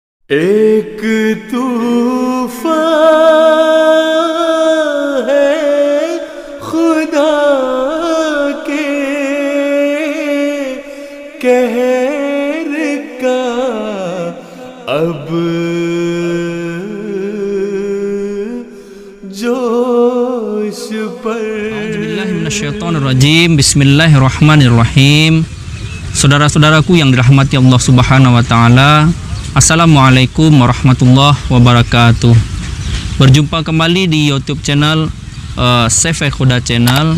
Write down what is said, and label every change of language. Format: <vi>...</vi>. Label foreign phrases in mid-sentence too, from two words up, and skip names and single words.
<hi>एक तूफान है खुदा के कहर का अब जोश पर।</hi> <ar>أعوذ بالله من الشيطان الرجيم. بسم الله الرحمن الرحيم.</ar> <id>Saudara-saudaraku yang dirahmati Allah</id> <ar>سبحانه وتعالى, السلام عليكم ورحمة الله وبركاته.</ar> <id>Berjumpa kembali di YouTube channel Safe Khuda Channel.</id>